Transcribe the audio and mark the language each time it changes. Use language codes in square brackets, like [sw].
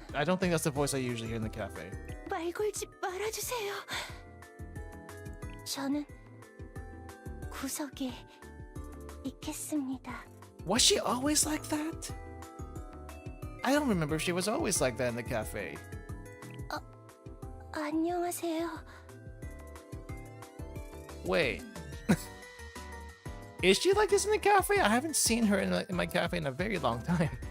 [en] I don't think that's the voice I usually hear in the cafe. [ko] 말 걸지 말아주세요. 저는 구석에 있겠습니다. [en] Was she always like that? I don't remember if she was always like that in the cafe. [ko] 안녕하세요. [en] Wait. Is she like this in the cafe? I haven't seen her in my cafe in a very long time.